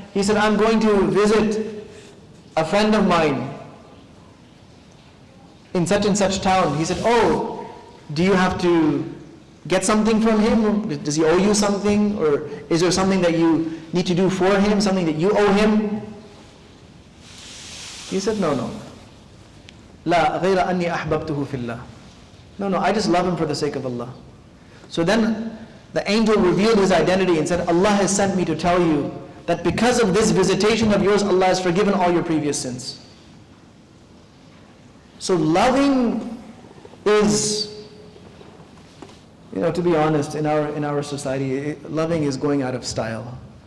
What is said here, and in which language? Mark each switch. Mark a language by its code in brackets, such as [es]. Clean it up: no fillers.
[en] He said, I'm going to visit a friend of mine in such and such town. He said, oh, do you have to get something from him? Does he owe you something? Or is there something that you need to do for him, something that you owe him? He said, no. [ar] لا غير أني أحببته في الله. [en] No, I just love him for the sake of Allah. So then the angel revealed his identity and said, Allah has sent me to tell you that because of this visitation of yours, Allah has forgiven all your previous sins. So loving is, to be honest, in our society, loving is going out of style.